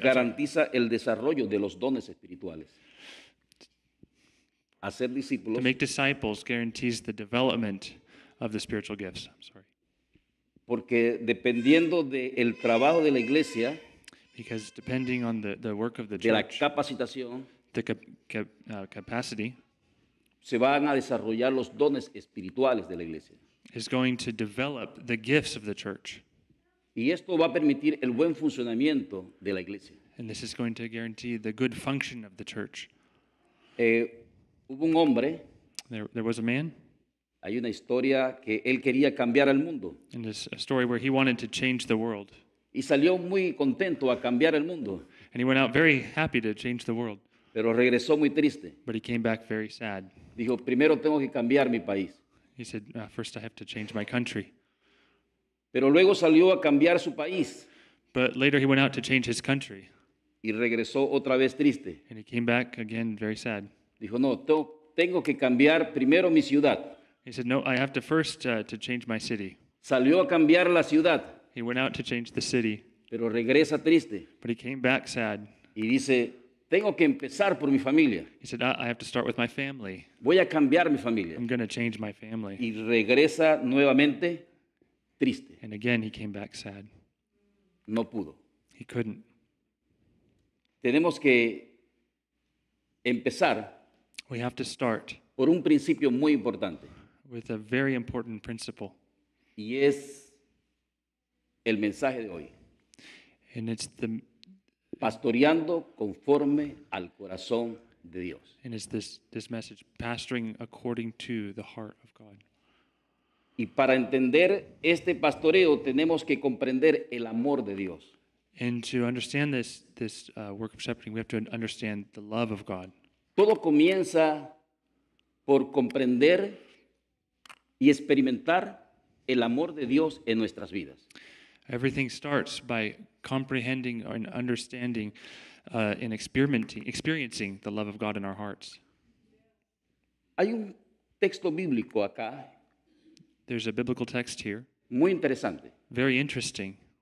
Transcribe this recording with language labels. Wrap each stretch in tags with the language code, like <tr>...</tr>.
<es>garantiza el desarrollo de los dones espirituales. Hacer</es> <en>To</en> <es>discípulos</es> <en>make disciples guarantees the development of the spiritual gifts. I'm sorry.</en> <es>porque dependiendo del trabajo de la iglesia,</es> <en>Because depending on the work of the</en> <es>de la</es> <en>church,</en> <es>capacitación,</es> <en>the capacity</en> <es>se van a desarrollar los dones espirituales de la iglesia.</es> <en>is going to develop the gifts of the church.</en> <es>Y esto va a permitir el buen funcionamiento de la iglesia.</es> <en>And this is going to guarantee the good function of the church.</en> <es>Hubo un hombre,</es> <en>There was a man,</en> <es>hay una historia que él quería cambiar al mundo</es> <en>and there's a story where he wanted to change the world.</en> <es>y salió muy contento a cambiar el mundo,</es> <en>And he went out very happy to change the world,</en> <es>pero regresó muy triste.</es> <en>but he came back very sad.</en> <es>Dijo, primero tengo que cambiar mi país.</es> <en>He said, first I have to change my country.</en> <es>Pero luego salió a cambiar su país</es> <en>But later he went out to change his country,</en> <es>y regresó otra vez triste.</es> <en>and he came back again very sad.</en> <es>Dijo, no, tengo que cambiar primero mi ciudad.</es> <en>He said, no, I have to first to change my city.</en> <es>Salió a cambiar la ciudad,</es> <en>He went out to change the city,</en> <es>pero regresa triste</es> <en>but he came back sad.</en> <es>y dice, tengo que empezar por mi familia.</es> <en>He said, I have to start with my family.</en> <es>Voy a cambiar mi familia.</es> <en>I'm going to change my family.</en> <es>Y regresa nuevamente triste.</es> <en>And again, he came back sad.</en> <es>No pudo.</es> <en>He couldn't.</en> <es>Tenemos que empezar</es> <en>We have to start</en> <es>por un principio muy importante</es> <en>with a very important principle,</en> <es>y es el mensaje de hoy.</es> <en>and it's</en> <es>Pastoreando conforme al corazón de Dios.</es> <en>this message, pastoring according to the heart of God.</en> <es>Y para entender este pastoreo tenemos que comprender el amor de Dios.</es> <en>And to understand this work of shepherding, we have to understand the love of God.</en> <es>Todo comienza por comprender y experimentar el amor de Dios en nuestras vidas.</es> <en>Everything starts by comprehending and understanding and experiencing the love of God in our hearts.</en> <es>Hay un texto bíblico acá</es> <en>There's a biblical text here,</en> <es>muy interesante.</es> <en>very interesting.</en>